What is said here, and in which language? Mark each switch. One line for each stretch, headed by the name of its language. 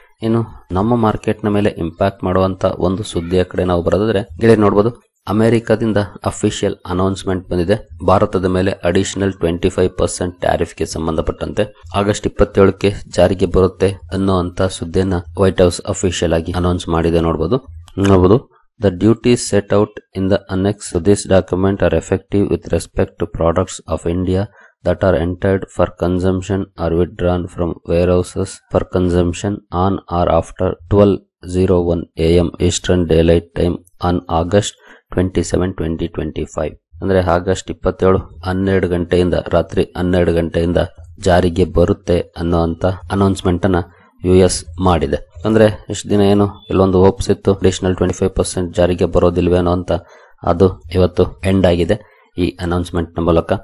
Kannada: ಇನ್ನು ನಮ್ಮ ಮಾರ್ಕೆಟ್ ನ ಮೇಲೆ ಇಂಪ್ಯಾಕ್ಟ್ ಮಾಡುವಂತ ಒಂದು ಸುದ್ದಿಯ ಕಡೆ ನಾವು ಬರೋದಾದ್ರೆ ಗೆಳೆಯ ನೋಡಬಹುದು, ಅಮೆರಿಕದಿಂದ ಅಫಿಷಿಯಲ್ ಅನೌನ್ಸ್ಮೆಂಟ್ ಬಂದಿದೆ. ಭಾರತದ ಮೇಲೆ ಅಡಿಷನಲ್ 25% ಟ್ಯಾರಿಫ್ ಗೆ ಸಂಬಂಧಪಟ್ಟಂತೆ ಆಗಸ್ಟ್ 27ಕ್ಕೆ ಜಾರಿಗೆ ಬರುತ್ತೆ ಅನ್ನುವಂತ ಸುದ್ದಿಯನ್ನ ವೈಟ್ ಹೌಸ್ ಅಫಿಷಿಯಲ್ ಆಗಿ ಅನೌನ್ಸ್ ಮಾಡಿದೆ. ನೋಡಬಹುದು
English: the duties set out in the annex to this document are effective with respect to products of India that are entered for consumption or withdrawn from warehouses for consumption on or after 12:01 a.m. Eastern Daylight Time on August 27, 2025.
Kannada: ಅಂದ್ರೆ August 27 12 ಗಂಟೆಯಿಂದ ರಾತ್ರಿ 12 ಗಂಟೆಯಿಂದ ಜಾರಿಗೆ ಬರುತ್ತೆ ಅನ್ನುವಂತ announcement ಅನ್ನ US ಮಾಡಿದೆ. ಅಂದ್ರೆ ಇಷ್ಟು ದಿನ ಏನು ಇಲ್ಲೊಂದು ಹೋಪ್ಸ್ ಇತ್ತು, ಅಡಿಷನಲ್ 25% ಜಾರಿಗೆ ಬರೋದಿಲ್ವೇನೋ ಅಂತ, ಅದು ಇವತ್ತು ಎಂಡ್ ಆಗಿದೆ ಈ ಅನೌನ್ಸ್ಮೆಂಟ್ ನ ಮೂಲಕ.